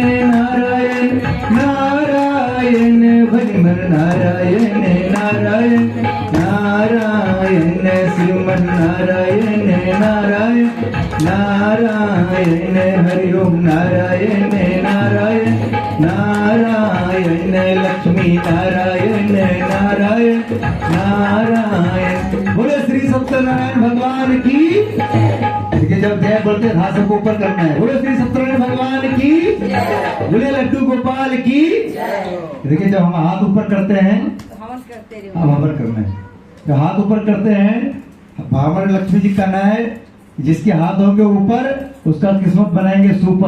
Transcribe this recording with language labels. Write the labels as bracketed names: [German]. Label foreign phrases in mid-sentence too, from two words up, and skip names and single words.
[Hindi] नारायण नारायण भजमन नारायण नारायण नारायण श्रीमन नारायण नारायण नारायण हरि ओम नारायण नारायण नारायण लक्ष्मी नारायण नारायण नारायण। बोले श्री सत्यनारायण भगवान की। देखिए जब जय बोलते हैं हाथ सबको ऊपर करना है। बोले श्री सत्यनारायण भगवान की। बोले लड्डू गोपाल की। देखिए जब हम हाथ ऊपर करते हैं, हवन करते रहो। अब हवन करना है। जब हाथ ऊपर करते हैं, हमारे लक्ष्मी जी कहना है जिसके हाथ होंगे ऊपर उसका किस्मत बनाएंगे सुपर।